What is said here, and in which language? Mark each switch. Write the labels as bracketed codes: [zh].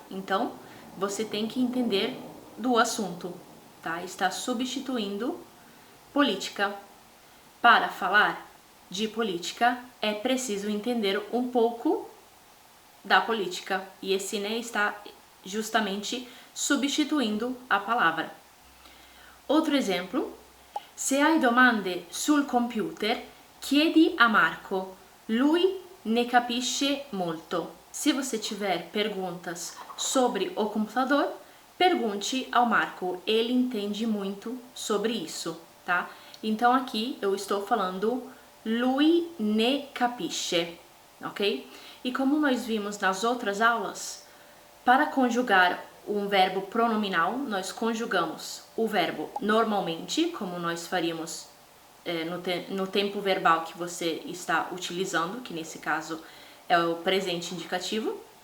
[pt] Então, você tem que entender do assunto, tá? Está substituindo política. Para falar de política é preciso entender um pouco da política. E esse ne está justamente substituindo a palavra. [it] Outro exemplo: se hai domande sul computer, chiedi a Marco, lui ne capisce molto. [pt] Se você tiver perguntas sobre o computador, pergunte ao Marco, ele entende muito sobre isso, tá? Então aqui eu estou falando [it] lui ne capisce, [pt] ok? E como nós vimos nas outras aulas, para conjugar um verbo pronominal, nós conjugamos o verbo normalmente, como nós faríamos no tempo verbal que você está utilizando, que nesse caso é o presente indicativo.